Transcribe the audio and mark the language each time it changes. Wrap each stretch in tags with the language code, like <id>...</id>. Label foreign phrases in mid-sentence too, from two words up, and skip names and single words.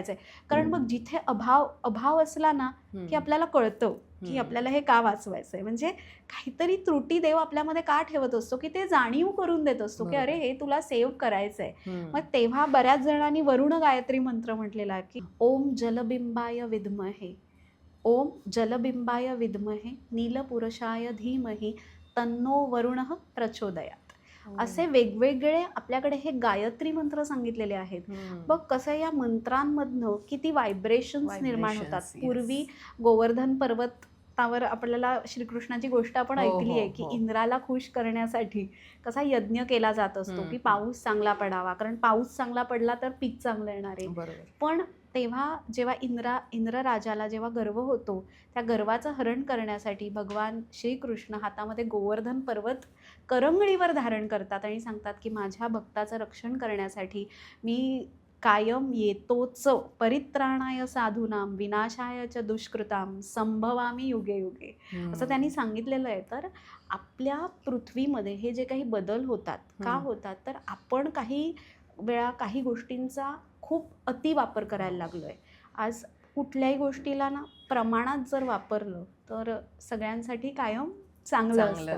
<mr>कारण मग जिथे अभाव असला ना की आपल्याला कळतं की आपल्याला हे का वाचवायचंय. म्हणजे काहीतरी त्रुटी देव आपल्यामध्ये का ठेवत असतो की ते जाणीव करून देत असतो की अरे हे तुला सेव्ह करायचंय. मग तेव्हा बऱ्याच जणांनी वरुण गायत्री मंत्र म्हटलेला की</mr> <sa>ओम जलबिंबाय विद्महे, ओम जलबिंबाय विद्महे नीलपुरुषाय धीमहि तन्नो वरुणः प्रचोदयात.</sa> <mr>असे वेगवेगळे आपल्याकडे हे गायत्री मंत्र सांगितलेले आहेत. बघ कसं या मंत्रांमधनं किती व्हायब्रेशन्स निर्माण होतात. पूर्वी गोवर्धन पर्वतावर आपल्याला श्रीकृष्णाची गोष्ट आपण ऐकली आहे की इंद्राला खुश करण्यासाठी कसा यज्ञ केला जात असतो की पाऊस चांगला पडावा, कारण पाऊस चांगला पडला तर पीक चांगलं येणार आहे. पण तेव्हा जेव्हा इंद्र राजाला जेव्हा गर्व होतो, त्या गर्वाचं हरण करण्यासाठी भगवान श्रीकृष्ण हातामध्ये गोवर्धन पर्वत करंगळीवर धारण करतात आणि सांगतात की माझ्या भक्ताचं रक्षण करण्यासाठी मी कायम येतोच,</mr> <sa>परित्राणाय साधूनाम विनाशाय च दुष्कृताम संभवामी युगे युगे,</sa> <mr>असं त्यांनी सांगितलेलं आहे. तर आपल्या पृथ्वीमध्ये हे जे काही बदल होतात का होतात, तर आपण काही वेळा काही गोष्टींचा खूप अतिवापर करायला लागलो आहे. आज कुठल्याही गोष्टीला ना प्रमाणात जर वापरलं तर सगळ्यांसाठी कायम चांगलं असतं.</mr>